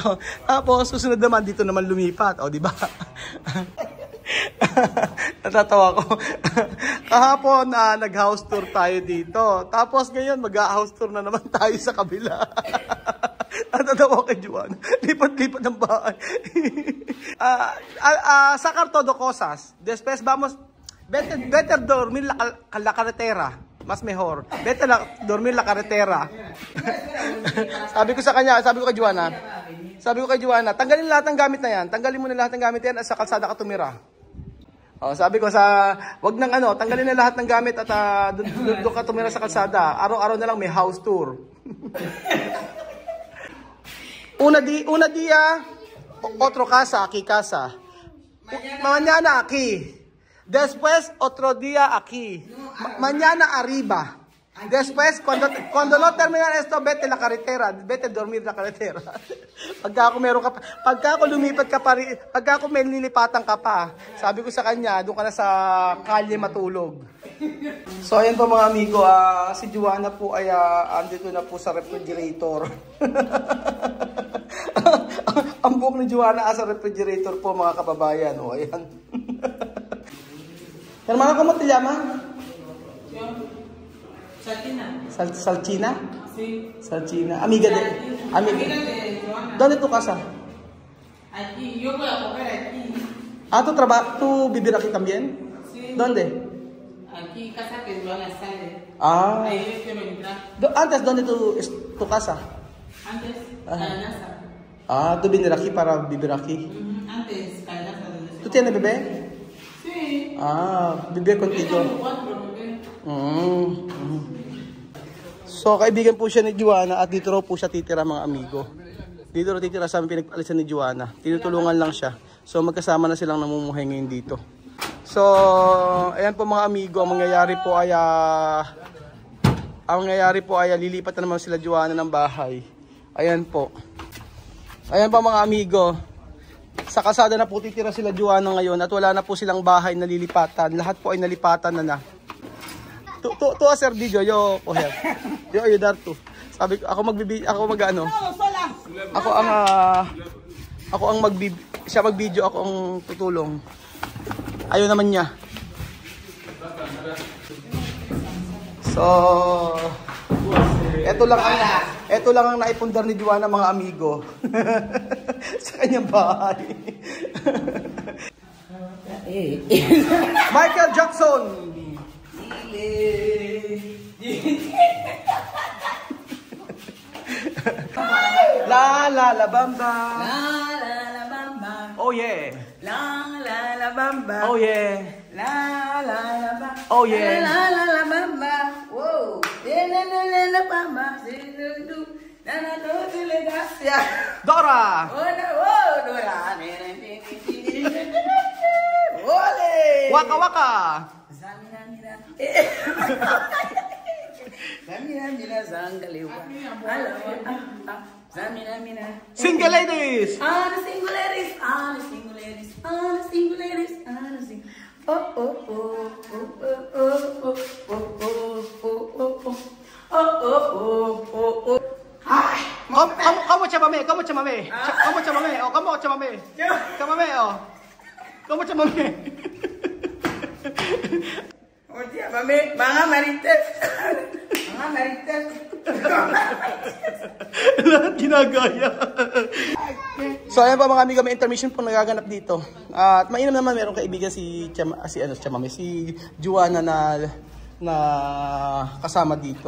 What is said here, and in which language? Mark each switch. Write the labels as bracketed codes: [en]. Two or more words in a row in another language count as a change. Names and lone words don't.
[tl] Tapos susunod naman dito naman lumipat, di ba? Natatawa ko. Kahapon nag- [en] house tour [tl] tayo dito. Tapos ngayon mag- [en] house tour [tl] na naman tayo sa kabila. Natatawa kay Joanna. Lipat-lipat ng bahay. [es] Sacar todo cosas. Después vamos. Better dormir la carretera. Mas mejor. Better dormir la carretera. [tl] Sabi ko kay Joanna. Sabi ko kay Joanna, tanggalin lahat ng gamit na yan. Tanggalin mo na lahat ng gamit yan at sa kalsada ka tumira. Sabi ko wag nang tanggalin na lahat ng gamit at doon ka tumira sa kalsada. Araw-araw na lang may [en] house tour. [es] Una dia, otro casa, aquí casa. Mañana aquí. Después, otro día aquí. Mañana arriba. Después, cuando no terminan esto, vete la carretera. Vete dormir la carretera. [tl] Pagka ako lumipat ka pa, pagka ako may lilipatan ka pa, sabi ko sa kanya, doon ka na sa kalye matulog. So, ayan po mga amigo, si Joanna po ay andito na po sa refrigerator. Ang buhok ni Joanna sa refrigerator po mga kababayan. O, ayan. [es] Hermano, ¿cómo te llamas? Salchina. Salchina? Sí. Salchina. Amiga de Joanna. ¿Dónde tu casa? Aquí, yo voy a comer aquí. ¿Tú vivir aquí también? Sí. ¿Dónde? Aquí, casa que Joanna sale. Ahí yo quiero entrar. Antes, ¿dónde tu casa? Antes, Calanaza. ¿Tú viniste aquí para vivir aquí? Antes, Calanaza. ¿Tú tienes bebé? Sí. Vivir contigo. [tl] So, kaibigan po siya ni Joanna at dito raw po siya titira mga amigo. Dito raw titira sa aming pinagpalisan ni Joanna. Tinutulungan lang siya. So, magkasama na silang namumuhay ngayon dito. So, ayan po mga amigo, ang mangyayari po ay lilipat na naman sila Joanna ng bahay. Ayan po. Ayan po mga amigo. Sa kalsada na po titira sila Joanna ngayon at wala na po silang bahay na lilipatan. Lahat po ay nalipatan na. [es] Tu hacer video, yo coger. Yo ayudar tu. [tl] Sabi ko, siya mag-video, ako ang tutulong. Ayaw naman niya. So, ito lang ang naipundar ni Joanna mga amigo. Sa kanyang bahay. Michael Jackson. La la la bamba. La la la bamba. [en] Oh yeah. La la la bamba. Oh yeah. La la la bamba. Oh yeah. La la la bamba. Whoa. La la la la bamba. La la la la Dora. Oh, Dora. Ole. Waka waka. Zamira mira. Zamira mira zangalewa. Hello. Zamira mira. Single ladies. The single ladies. The single ladies. The single ladies. The single. Oh oh oh oh oh oh oh oh oh oh oh oh. [es] ¿Cómo chamame? ¿Cómo chamame? ¿Cómo chamame? Oh, ¿cómo chamame? Chamame, oh. ¿Cómo chamame? [tl] Oh, chamame, mga marites. Mga marites. Lahat ginagaya. So ayan pa mga amiga, may intermission po nagaganap dito. At mainam naman merong kaibigan si Joanna na kasama dito.